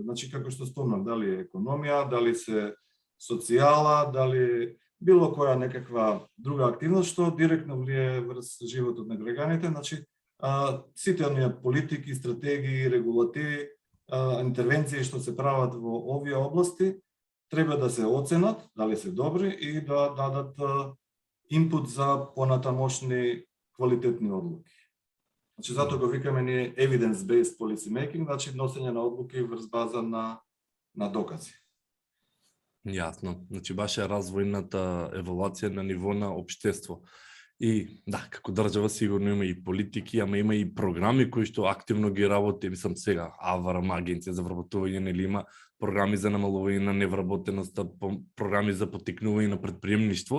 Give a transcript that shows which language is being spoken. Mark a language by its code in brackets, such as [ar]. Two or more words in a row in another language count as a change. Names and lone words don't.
[mk] Значи, како што спомнав, дали е економија, дали се социјала, дали било која некаква друга активност што директно влијае врз животот на граѓаните, значи сите оние политики, стратегии, регулативи, интервенции што се прават во овие области треба да се оценат, дали се добри и да дадат инпут за понатамошни квалитетни одлуки. Значи, затоа го викаме ние [en] evidence-based policy making, [mk] значи носење на одлуки врз база на докази. Јасно. Значи, баш е развојната евалуација на ниво на општество. И да, како држава сигурно има и политики, ама има и програми кои што активно ги работи, мислам сега, АВРМ, Агенција за вработување, нели има програми за намалување на невработеноста, програми за поттикнување на претприемништво.